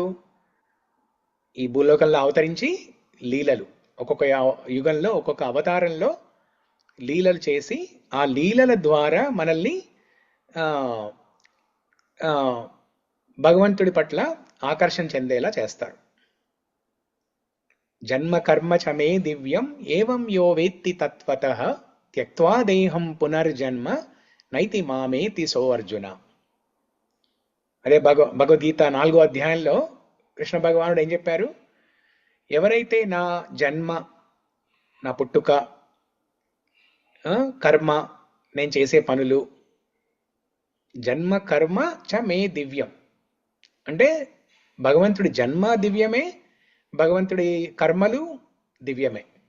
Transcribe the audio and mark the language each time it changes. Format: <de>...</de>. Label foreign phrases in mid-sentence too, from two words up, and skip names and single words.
<te>ఈ భూలోకంలో అవతరించి లీలలు, ఒక్కొక్క యుగంలో ఒక్కొక్క అవతారంలో లీలలు చేసి ఆ లీలల ద్వారా మనల్ని భగవంతుడి పట్ల ఆకర్షణ చెందేలా చేస్తాడు.</te> <sa>జన్మ కర్మ చమే దివ్యం ఏవం యో వేత్తి తత్వతః త్యక్త్వా దేహం పునర్జన్మ నైతి మామేతి సో అర్జున.</sa> <te>అదే భగవద్గీత 4వ అధ్యాయంలో కృష్ణ భగవానుడు ఏం చెప్పారు? ఎవరైతే నా జన్మ, నా పుట్టుక, కర్మ, నేను చేసే పనులు,</te> <sa>జన్మ కర్మ చ మే దివ్యం</sa> <te>అంటే భగవంతుడి జన్మ దివ్యమే, భగవంతుడి కర్మలు దివ్యమే.</te>